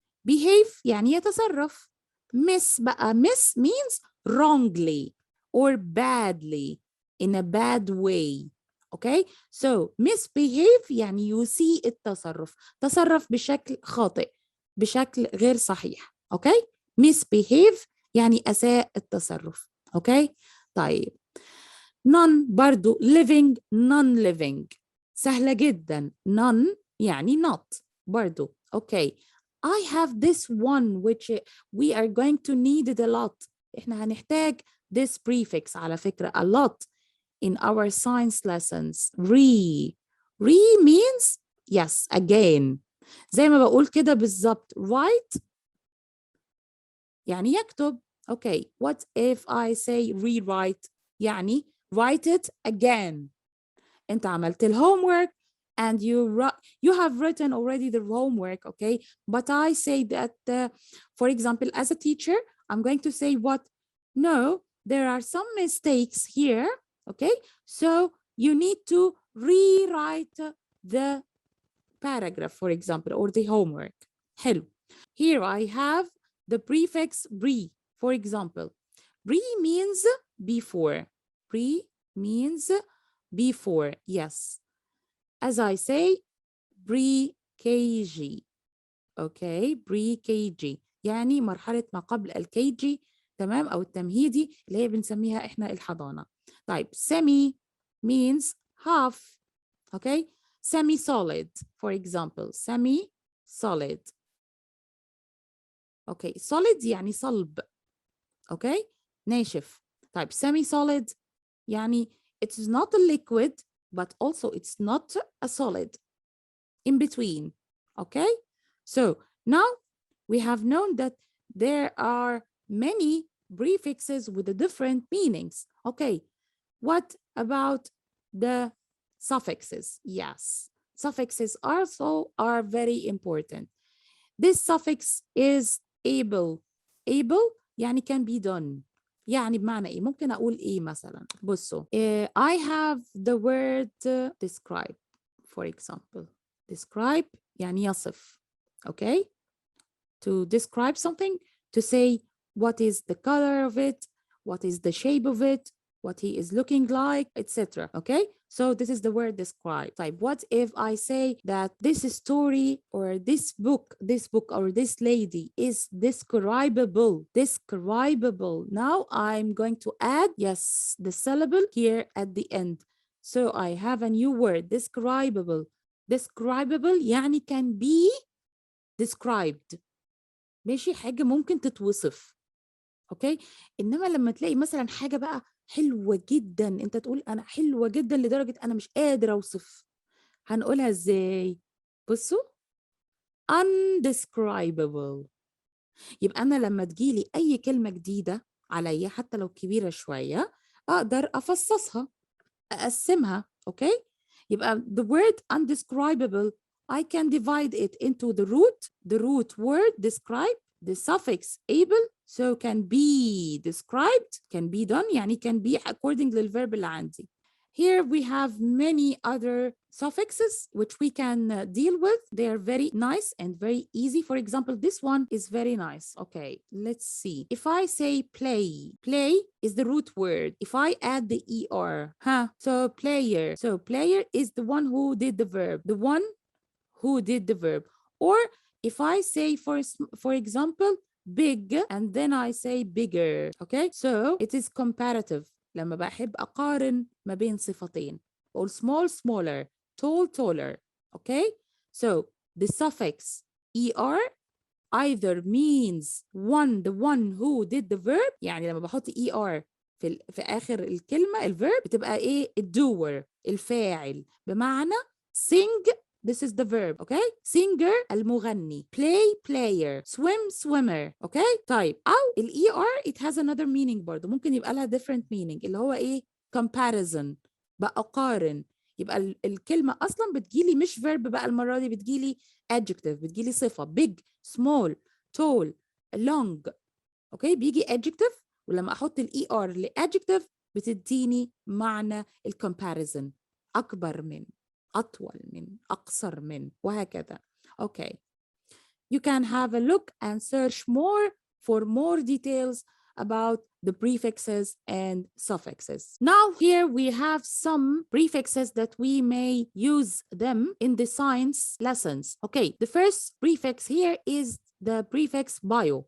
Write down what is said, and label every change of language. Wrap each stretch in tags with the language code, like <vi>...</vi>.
<ar>Behave يعني يتصرف.</ar> <en>Miss بقى, miss means wrongly or badly, in a bad way. Okay, so misbehave</en> <ar>يعني يسيء التصرف، تصرف بشكل خاطئ، بشكل غير صحيح. Okay, misbehave يعني أساء التصرف. Okay, طيب none برضو</ar> <en>living non-living</en> <ar>سهلة جدا.</ar> <en>none يعني not برضو. Okay, I have this one which we are going to need it a lot.</en> <ar>إحنا هنحتاج</ar> <en>this prefix</en> <ar>على فكرة</ar> <en>a lot in our science lessons. Re means yes, again.</en> <ar>زي ما بقول كده بالظبط. Write يعني يكتب.</ar> <en>Okay, what if I say rewrite؟ يعني write it again.</en> <ar>أنت عملت</ar> <en>الhomework and you have written already the homework, okay? But I say that, for example, as a teacher, I'm going to say what? No, there are some mistakes here, okay? So you need to rewrite the paragraph, for example, or the homework. حلو. Here I have the prefix re, for example. Re means before. Re means before, yes. As I say, pre-KG.</en> <ar>Okay, pre-KG يعني مرحلة ما قبل الكيجي، تمام، أو التمهيدي اللي هي بنسميها إحنا الحضانة.</ar> <en>طيب semi means half. Okay, semi-solid, for example, semi-solid. Okay, solid</en> <ar>يعني صلب.</ar> <en>Okay,</en> <ar>ناشف.</ar> <en>طيب semi-solid يعني it is not a liquid but also it's not a solid, in between. Okay, so now we have known that there are many prefixes with the different meanings. Okay, what about the suffixes? Yes, suffixes also are very important. This suffix is able. Able يعني can be done.</en> <ar>يعني بمعنى ايه؟ ممكن اقول ايه مثلا؟ بصوا</ar> <en>I have the word describe, for example.</en> <ar>Describe يعني يصف.</ar> <en>Okay, to describe something, to say what is the color of it, what is the shape of it, what he is looking like, etc. Okay, so this is the word describe. Type. What if I say that this story or this book or this lady is describable? Describable. Now I'm going to add, yes, the syllable here at the end. So I have a new word, describable. Describable يعني can be described.</en> <ar>ماشي، حاجة ممكن تتوصف. اوكي، انما لما تلاقي مثلا حاجة بقى حلوة جدا، انت تقول انا حلوة جدا لدرجة انا مش قادر اوصف، هنقولها ازاي؟ بصوا undescribable. يبقى انا لما تجيلي اي كلمة جديدة عليا حتى لو كبيرة شوية اقدر افصصها، اقسمها. اوكي، يبقى</ar> <en>the word undescribable I can divide it into the root word describe, the suffix able, so can be described, can be done يعني can be according للverb</en> <ar>اللي عندي.</ar> <en>Here we have many other suffixes which we can deal with. They are very nice and very easy. For example, this one is very nice. Okay, let's see. If I say play, play is the root word. If I add the ER, so player. So player is the one who did the verb, the one who did the verb. Or if I say, for example, big, and then I say bigger. Okay, so it is comparative.</en> <ar>لما بحب أقارن ما بين صفتين.</ar> <en>Or small, smaller, tall, taller. Okay, so the suffix er either means the one who did the verb.</en> <ar>يعني لما بحط er في آخر الكلمة الverb بتبقى إيه؟ الdoer، الفاعل.</ar> <en>بمعنى sing, this is the verb. Okay, singer المغني، play player، swim swimmer.</en> <ar>Okay, طيب أو ال ER</ar> <en>it has another meaning</en> <ar>برضه، ممكن يبقى لها</ar> <en>different meaning</en> <ar>اللي هو إيه؟ comparison، بقارن. يبقى الكلمة أصلا بتجيلي مش verb بقى، المرة دي بتجيلي adjective، بتجيلي صفة big small tall long. اوكي، بيجي adjective ولما احط ال ER ل adjective بتديني معنى ال comparison، أكبر من، أطول من، أقصر من، وهكذا.</ar> <en>Okay, you can have a look and search more for more details about the prefixes and suffixes. Now here we have some prefixes that we may use them in the science lessons. Okay, the first prefix here is the prefix bio.</en>